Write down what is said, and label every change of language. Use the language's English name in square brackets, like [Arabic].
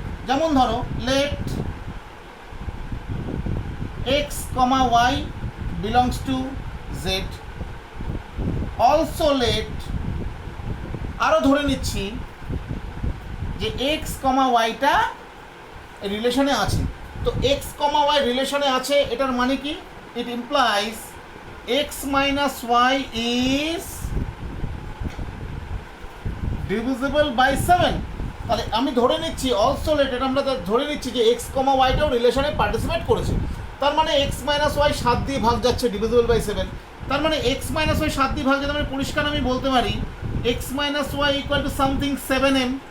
[Bangla] যেমন ধরো late [English] x, y belongs to z, also let, [Bangla] আরও ধরে নিচ্ছি যে x, yটা রিলেশনে আছে। তো x, y রিলেশনে আছে, এটার মানে কি? [English] It implies x minus y is divisible by 7। [Bangla] তাহলে আমি ধরে নিচ্ছি অলসো লেট, এটা আমরা ধরে নিচ্ছি যে এক্স কমা ওয়াইটাও রিলেশনে পার্টিসিপেট করেছে। তার মানে এক্স মাইনাস ওয়াই 7 দিয়ে ভাগ যাচ্ছে, ডিভিজিবল বাই 7। তার মানে এক্স মাইনাস ওয়াই 7 দিয়ে ভাগ যাচ্ছে, মানে পরিষ্কার আমি বলতে পারি x minus Y equal to something 7m।